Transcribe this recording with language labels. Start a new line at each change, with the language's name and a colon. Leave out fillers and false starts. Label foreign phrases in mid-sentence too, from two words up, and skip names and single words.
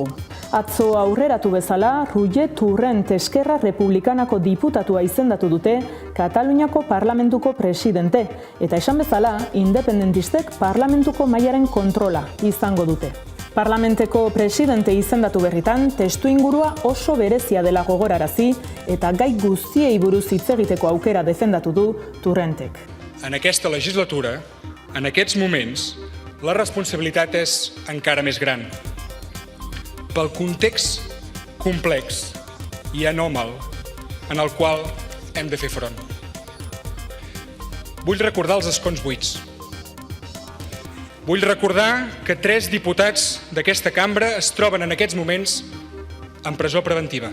Basque: Atzo aurreratu bezala, Ruye Turrent Eskerra Republikanako diputatua izendatu dute Kataluniako parlamentuko presidente, eta esan bezala, independentistek parlamentuko mailaren kontrola izango dute. Parlamenteko presidente izendatu berritan, testu ingurua oso berezia dela gogorarazi eta gai guztiei buruz hitz egiteko aukera defendatu du Turrentek.
Catalan: En aquesta legislatura, en aquests moments, la responsabilitat és encara més gran. Pel context complex i anòmal en el qual hem de fer front. Vull recordar els escons buits. Vull recordar que 3 diputats d'aquesta cambra es troben en aquests moments en presó preventiva.